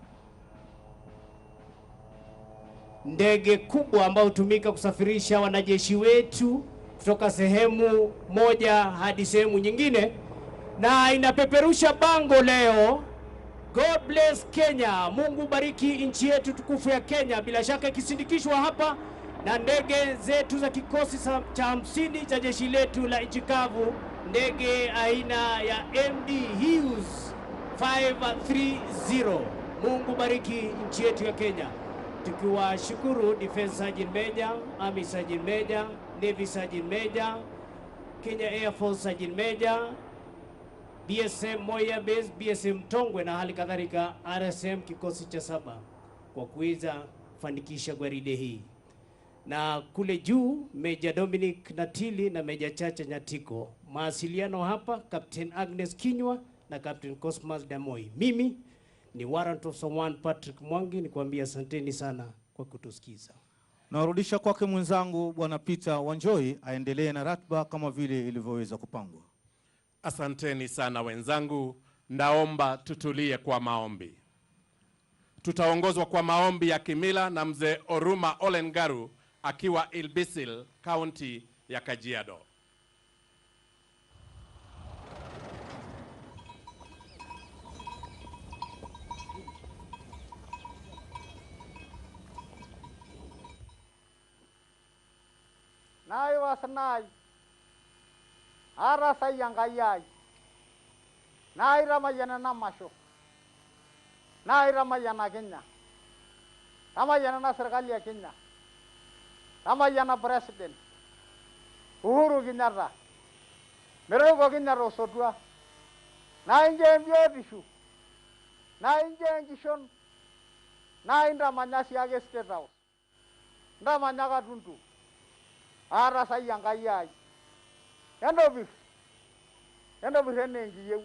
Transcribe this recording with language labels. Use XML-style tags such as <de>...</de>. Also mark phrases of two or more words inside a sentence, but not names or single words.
<sw>ndege kubwa ambayo hutumika kusafirisha wanajeshi wetu kutoka sehemu moja hadi sehemu nyingine, na inapeperusha bango leo,</sw> <en>God bless Kenya,</en> <sw>Mungu bariki nchi yetu tukufu ya Kenya. Bila shaka ikisindikishwa hapa na ndege zetu za kikosi cha 50 cha jeshi letu la nchi kavu, ndege aina ya MD Hughes 530. Mungu bariki nchi yetu ya Kenya. Tukiwashukuru Defense Sergeant Major, Army Sergeant Major, Navy Sergeant Major, Kenya Air Force Sergeant Major, BSM Moya Base, BSM Tongwe na hali kadhalika RSM kikosi cha 7 kwa kuweza kufanikisha gwaride hii. Na kule juu Major Dominic Natili na Major Chacha Nyatiko. Mawasiliano hapa Captain Agnes Kinywa na Captain Cosmas Damoi. Mimi ni Warrant Officer 1 Patrick Mwangi, nikwambia asanteni sana kwa kutusikiza. Narudisha kwake mwenzangu Bwana Peter Wanjoi aendelee na ratiba kama vile ilivyoweza kupangwa. Asanteni sana wenzangu, naomba tutulie kwa maombi. Tutaongozwa kwa maombi ya kimila na mzee Oruma Olengaru akiwa Ilbisil, kaunti ya Kajiado.</sw> <mas>Nai wasanai ara sayangayai nai ramayana namasho nai ramayana Kenya, ramayana na</mas> <sw>serikali ya Kenya,</sw> <mas>ramayana president Uhuru Kenyatta, meroko Kenyatta osodua nai nje mbiotishu nai nje nkishon nai ndamanya siake State House ndamanya Katuntu ara sayangayai endobir ene nkiyeu</mas>